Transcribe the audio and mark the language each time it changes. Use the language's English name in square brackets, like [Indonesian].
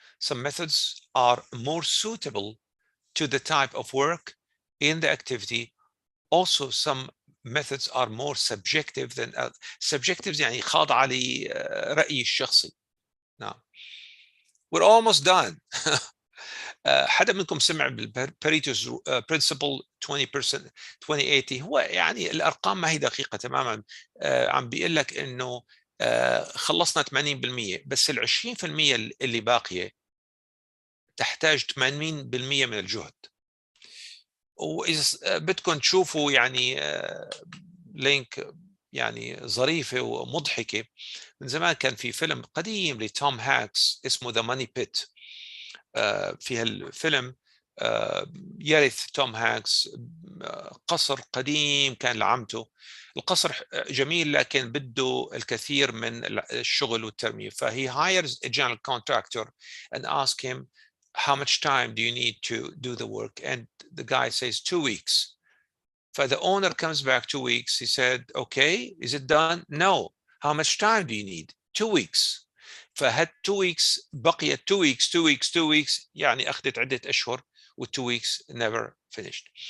[English] Some methods are more suitable to the type of work in the activity. Also, some methods are more subjective than subjectives، [Arabic] يعني خاضعة لرأيي الشخصي. [English] نعم. We're almost done. [Arabic] حدا منكم سمع بالباريتو's principle 20% 20-80؟ هو يعني الارقام ما هي دقيقه تماما. عم بيقول لك انه خلصنا 80%، بس ال20% اللي باقيه تحتاج 80% من الجهد. واذا بدكم تشوفوا يعني لينك يعني ظريفه ومضحكه، من زمان كان في فيلم قديم لتوم هاكس اسمه ذا ماني بيت. في هالفيلم يرث توم هانكس قصر قديم كان لعمته. القصر جميل لكن بده الكثير من الشغل والترميم. [English] فهي hires a general contractor and ask him how much time do you need to do the work, and the guy says 2 weeks. So the owner comes back 2 weeks. He said, okay, is it done? No. How much time do you need? 2 weeks. فهاد 2 weeks بقيت 2 weeks 2 weeks 2 weeks، [Arabic] يعني أخذت عدة أشهر، [English] و 2 weeks never finished.